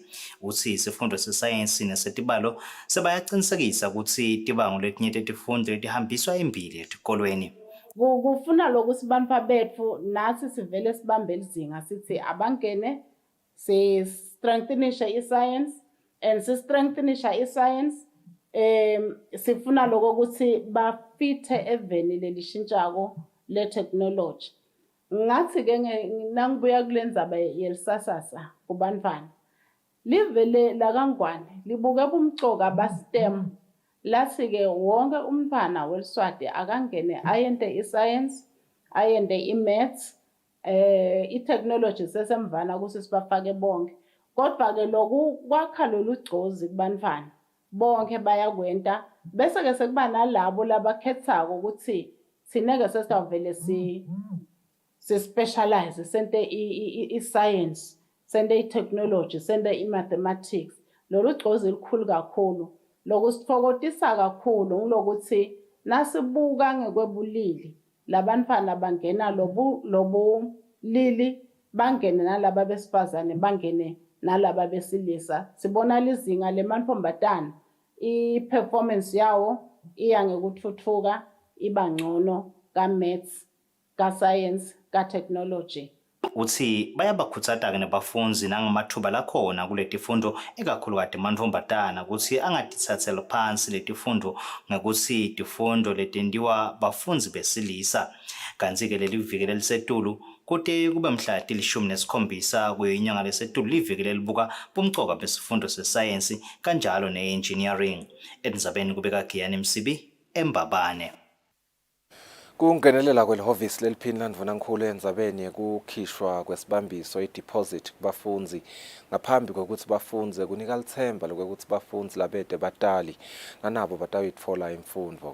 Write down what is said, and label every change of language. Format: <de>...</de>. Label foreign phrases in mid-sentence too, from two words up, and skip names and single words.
<ss>Uthi isifundo sesayensi nesetibalo sebayaqinisekisa ukuthi tibango letinye tetifundvo letihambiswa embili etikolweni. kufuna lokuthi bantu bethu nathi sivele sibambe lizinga sithi abangene si-strengthenisha i-science and si-strengthenisha i-science sifuna lokho ukuthi bafithe eveni lelishintshako le-technology. Ngathi-ke nangibuya kule ndzaba yelisasasa kubantwana, live lakangwane libuke bumcoka ba-STEM. Lathi-ke wonke umntwana weliswati akangene ayente i-science, ayente i-maths, i-technology sesemvana ukuthi sibafake bonke. Kodwa-ke loku kwakha lolu gcozi kubantwana bonke bayakwenta, bese-ke sekuba nalabo labakhethako ukuthi thina-ke sesizawuvele si-specialize, sente i-science, sente i-technology, sente i-mathematics. Lolu gcozi likhulu kakhulu. Lokusithokozisa kakhulu ngilokuthi nasibuka ngekwebulili labantwana bangena lobulili bangene nalaba besifazane bangene nalaba besilisa. Sibona lizinga lemantombazane i-performance yawo iya ngekuthuthuka iba ngcono ka-maths, ka-science, ka-technology. Uthi bayabakhutsata-ke nabafunzi nangamathuba lakhona kuletifundo ikakhulukazi mantombazane ukuthi angatithathela phansi letifundo ngokuthi tifundo letendiwa bafunzi besilisa. Kanti-ke leli viki lelisetulu kude kube mhla ti-17 kwenyanga lesetulu liviki lelibuka bumcoka besifundo sesayensi kanjalo ne-engineering. Endzabeni kubeka Giyani Msibi, eMbabane. Kungenelela kwelihhovisi leliphini landvunankhulu endzabeni yekukhishwa kwesibambiso i-deposit kubafunzi ngaphambi kokuthi bafunze kunika lithemba lokuthi bafunzi labede batali nanabo batawitfola imfundvo.</ss>